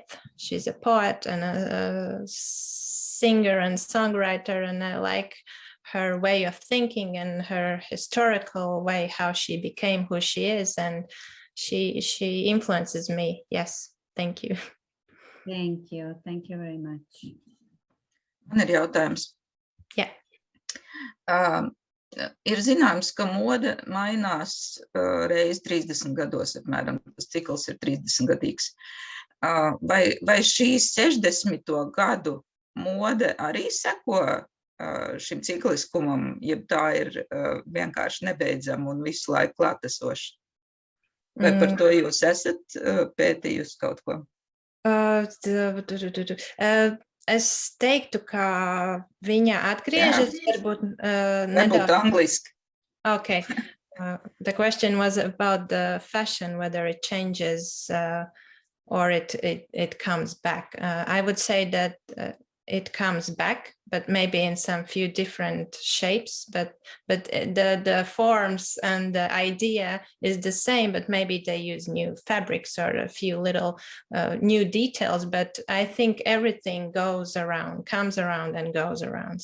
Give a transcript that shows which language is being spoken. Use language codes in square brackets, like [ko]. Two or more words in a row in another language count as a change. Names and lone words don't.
[en] She's a poet and a singer and songwriter, and I like her way of thinking and her historical way, how she became who she is, and she influences me. Yes, thank you. Thank you very much. [lv] Man ir jautājums. [en] Yeah. [lv] Ir zināms, ka mode mainās reiz 30 gados, apmēram, tas cikls ir 30-gadīgs. Vai šīs 60. gadu mode arī seko šim cikliskumam, ja tā ir vienkārši nebeidzama un visu laiku klātesoša? Vai par to jūs esat pētījusi kaut ko? Es teiktu, ka viņa atgriežas, varbūt Varbūt angliski. [en] Okay. The question was about the fashion, whether it changes or it comes back. I would say that it comes back, but maybe in some few different shapes, but the forms and the idea is the same, but maybe they use new fabrics or a few little new details, but I think everything comes around and goes around.